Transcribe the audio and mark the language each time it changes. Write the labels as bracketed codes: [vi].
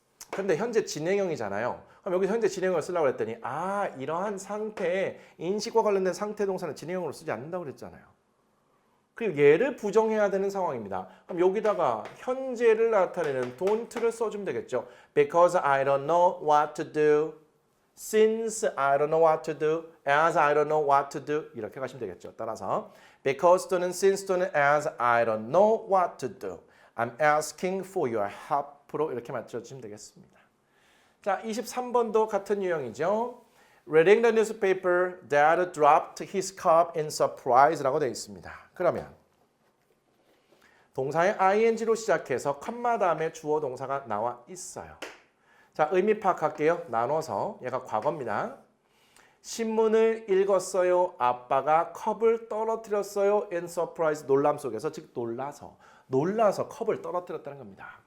[ko] 근데 현재 진행형이잖아요. 그럼 여기 현재 진행형을 쓰려고 했더니 이러한 상태에 인식과 관련된 상태 동사는 진행형으로 쓰지 않는다고 그랬잖아요. 그리고 얘를 부정해야 되는 상황입니다. 그럼 여기다가 현재를 나타내는 don't를 써주면 되겠죠. [en] Because I don't know what to do. Since I don't know what to do. As I don't know what to do. [ko] 이렇게 가시면 되겠죠. 따라서 [en] because [ko] 또는 [en] since 또는 as I don't know what to do. I'm asking for your help로 [ko] 이렇게 맞춰주시면 되겠습니다. 자, 23번도 같은 유형이죠. [en] Reading the newspaper, Dad dropped his cup in surprise라고 [ko] 되어 있습니다. 그러면 동사의 ing로 시작해서 컴마 다음에 주어 동사가 나와 있어요. 자, 의미 파악할게요. 나눠서 얘가 과거입니다. 신문을 읽었어요. 아빠가 컵을 떨어뜨렸어요. [en] In surprise, [ko] 놀람 속에서 즉 놀라서 컵을 떨어뜨렸다는 겁니다.